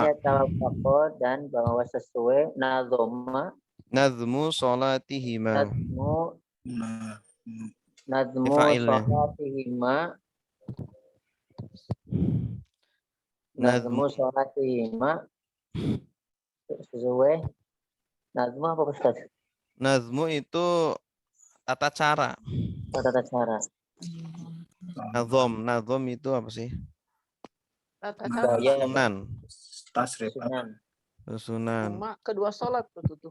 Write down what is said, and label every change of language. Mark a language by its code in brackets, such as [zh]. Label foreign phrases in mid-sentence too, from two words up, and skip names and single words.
[ar] وأن يتوافق [id] dan bahwa sesuai nazoma. [ar] نظم صلاتهما. Nazmu [id] Fa'ilnya. [ar] صلاتهما. نظم صلاتهما. [id] Sesuai. Nazmu apa Ustaz? Nazmu itu tata cara. Tata cara. Nazom itu apa sih? tata cara. Sunan. Tasrif. Sunan. Cuma kedua sholat tuh.